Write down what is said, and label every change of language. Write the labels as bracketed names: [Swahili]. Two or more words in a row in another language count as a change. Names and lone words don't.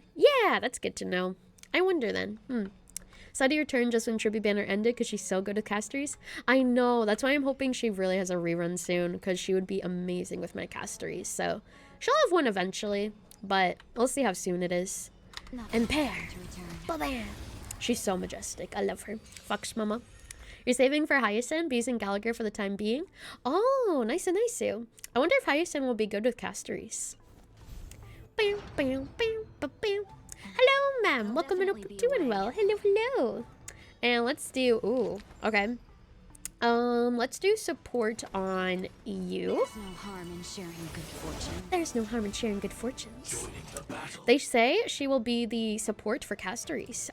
[English] Yeah, that's good to know. I wonder then. Sadie returned just when Tribby Banner ended because she's so good at CASTORICE. I know. That's why I'm hoping she really has a rerun soon because she would be amazing with my CASTORICE. So she'll have one eventually, but we'll see how soon it is. And Pear. Ba-bam. She's so majestic. I love her. Fox mama. You're saving for Hyacinth, using Gallagher for the time being. Oh, nice. I wonder if Hyacinth will be good with CASTORICE. Bam, bam, bam, bam, bam. Hello, ma'am. Welcome and hope you're doing well. Hello. And let's do... Ooh, okay. Let's do support on you. There's no harm in sharing good fortune. There's no harm in sharing good fortunes. They say she will be the support for CASTORICE.